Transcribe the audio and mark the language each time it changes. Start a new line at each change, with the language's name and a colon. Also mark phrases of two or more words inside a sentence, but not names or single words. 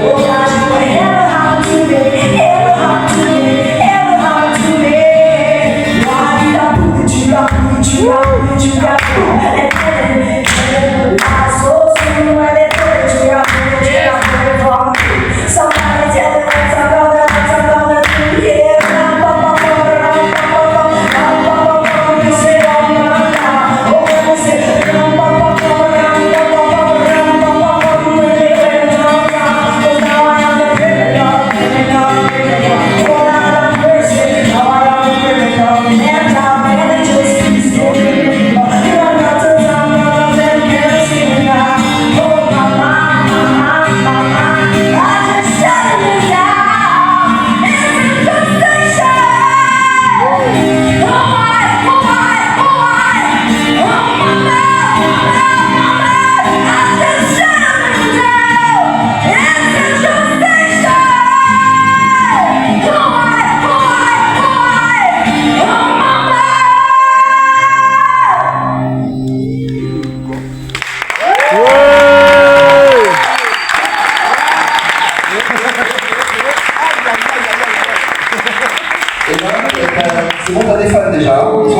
English: Oh gosh, you ain't ever happened to me, ever happened to me, ever happened to me. Why did I put you up, put you up, put you up, and then I so soon when they put you up, put you up, put it for me. Somebody tell me what I'm gonna do, yeah. Rum pa pa bum, rum pa pa bum, rum pa pa bum. You say oh mama, oh you say rum pa pa bum, rum pa pa bum, rum pa pa bum. When they went down, 'cause now I am a criminal, criminal, criminal. Oh Lord have mercy, now I am a criminal. Man down, man, it just keeps going. You're not to tell me of them can't see me now. Oh mama, mama, mama, I just shut it down. It's a station. Oh my, oh my, oh my, oh mama, mama, I just shut it down. It's a station. Oh my, oh my, oh mama.
French: Et ben, c'est bon, t'as des fans déjà. Ils sont là.